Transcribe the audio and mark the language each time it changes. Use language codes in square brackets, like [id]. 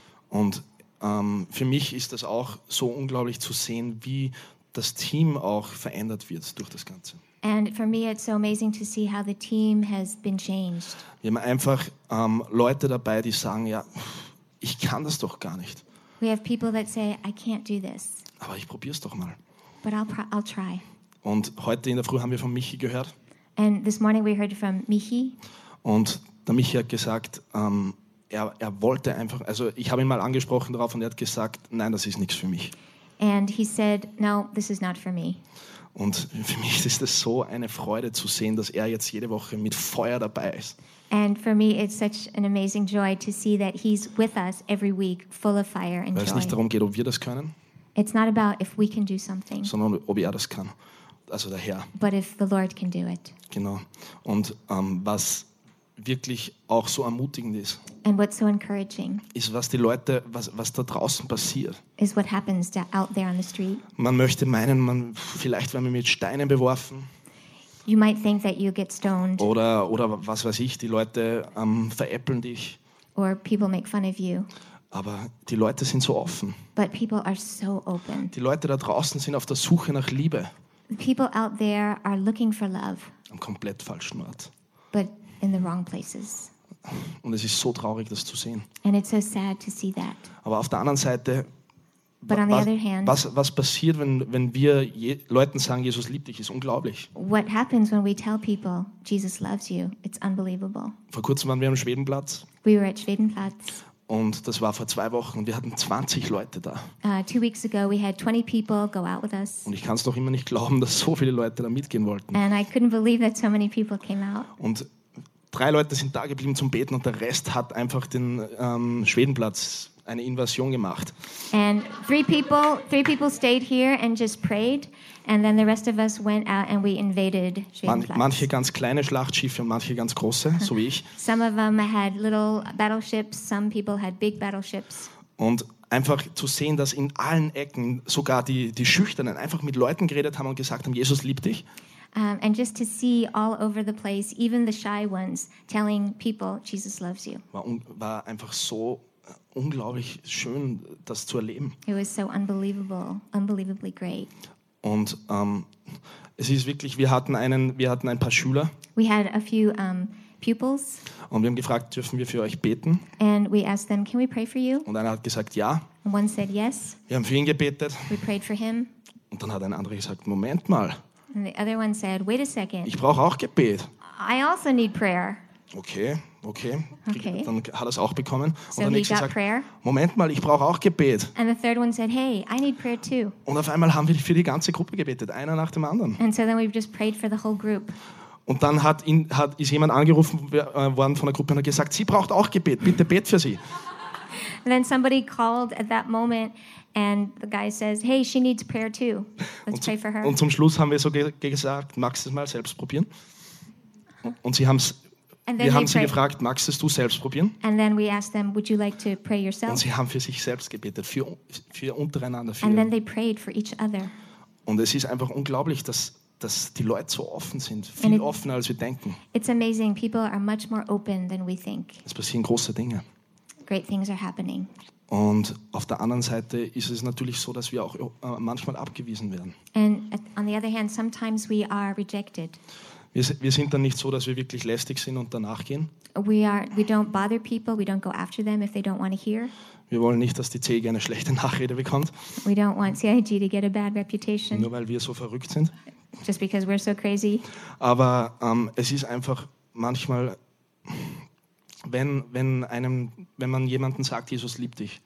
[de] Und für mich ist das auch so unglaublich zu sehen, wie das Team auch verändert wird durch das Ganze. [en] And for me it's so amazing to see how the team has been changed. [de] Wir haben einfach Leute dabei, die sagen, ja, ich kann das doch gar nicht. [en] We have people that say, I can't do this. [de] Aber ich probiere es doch mal. [en] But I'll try. [de] Und heute in der Früh haben wir von Michi gehört. [en] And this morning we heard from Michi. [de] Und der Michi hat gesagt, er wollte einfach, also ich habe ihn mal angesprochen darauf und er hat gesagt, nein, das ist nichts für mich. [en] And he said, no, this is not for me. [de] Und für mich ist es so eine Freude zu sehen, dass er jetzt jede Woche mit Feuer dabei ist. [en] And for me it's such an amazing joy to see that he's with us every week full of fire and joy. [de] Weil es nicht darum geht, ob wir das können. [en] It's not about if we can do something. [de] Sondern ob er das kann. Also der Herr. [en] But if the Lord can do it. [de] Genau. Und was wirklich auch so ermutigend ist. [en] And what's so encouraging. [de] Ist, was die Leute, was da draußen passiert. [en] Is what happens out there on the street. [de] Man möchte meinen, man vielleicht werden wir mit Steinen beworfen. [en] You might think that you get stoned. [de] Oder was weiß ich, die Leute veräppeln dich. [en] Or people make fun of you. [de] Aber die Leute sind so offen. [en] But people are so open. [de] Die Leute da draußen sind auf der Suche nach Liebe. [en] The people out there are looking for love. [de] Am komplett falschen Ort. [en] But in the wrong places. [de] Und es ist so traurig, das zu sehen. [en] And it's so sad to see that. [de] Aber auf der anderen Seite, was passiert, wenn wir Leuten sagen, Jesus liebt dich, ist unglaublich. [en] What happens when we tell people Jesus loves you? It's unbelievable. [de] Vor kurzem waren wir am Schwedenplatz. [en] We were at Schwedenplatz. [de] Und das war vor 2 Wochen und wir hatten 20 Leute da. [en] 2 weeks ago we had 20 people go out with us. [de] Und ich kann es noch immer nicht glauben, dass so viele Leute da mitgehen wollten. [en] And I couldn't believe that so many people came out. [de] Und 3 Leute sind da geblieben zum Beten und der Rest hat einfach den Schwedenplatz eine Invasion gemacht. [en] And three people stayed here and just prayed, and then the rest of us went out and we invaded Schwedenplatz. [de] Manche ganz kleine Schlachtschiffe und manche ganz große, so wie ich. [en] Some of them had little battleships, some people had big battleships. [de] Und einfach zu sehen, dass in allen Ecken sogar die Schüchternen einfach mit Leuten geredet haben und gesagt haben, Jesus liebt dich. [en] And just to see all over the place, even the shy ones, telling people, Jesus loves you. [de] War einfach so unglaublich schön, das zu erleben. [en] It was so unbelievably great. [de] Und es ist wirklich, wir hatten ein paar Schüler. [en] We had a few pupils. [de] Und wir haben gefragt, dürfen wir für euch beten? [en] And we asked them, can we pray for you? [de] Und einer hat gesagt, ja. [en] And one said, yes. [de] Wir haben für ihn gebetet. [en] We prayed for him. [de] Und dann hat ein anderer gesagt, Moment mal. [en] And the other one said, wait a second. [de] Ich brauche auch Gebet. [en] I also need prayer. [de] Okay. Dann hat er es auch bekommen. So und der nächste sagt, prayer. Moment mal, ich brauche auch Gebet. [en] And the third one said, hey, I need prayer too. [de] Und auf einmal haben wir für die ganze Gruppe gebetet, einer nach dem anderen. [en] And so then we've just prayed for the whole group. [de] Und dann ist jemand angerufen worden von der Gruppe und hat gesagt, sie braucht auch Gebet, bitte bet für sie. [en] And then somebody called at that moment and the guy says, hey, she needs prayer too. Let's pray for her. [de] Und zum Schluss haben wir so gesagt, magst du es mal selbst probieren? Und wir haben sie gefragt, magst du es selbst probieren? [en] And then we asked them, would you like to pray yourself? [de] Und sie haben für sich selbst gebetet, für untereinander. [en] And then they prayed for each other. [de] Und es ist einfach unglaublich, dass die Leute so offen sind, viel offener als wir denken. [en] It's amazing. People are much more open than we think. [de] Es passieren große Dinge. [en] Great things are happening. [de] Und auf der anderen Seite ist es natürlich so, dass wir auch manchmal abgewiesen werden. [en] And on the other hand, sometimes we are rejected. [de] Wir sind dann nicht so, dass wir wirklich lästig sind und danach gehen. [en] We don't bother people. We don't go after them if they don't want to hear. [de] Wir wollen nicht, dass die CIG eine schlechte Nachrede bekommt. [en] We don't want CIG to get a bad reputation. [de] Nur weil wir so verrückt sind. [en] Just because we're so crazy. [de] Aber es ist einfach manchmal, wenn man jemanden sagt, Jesus liebt dich.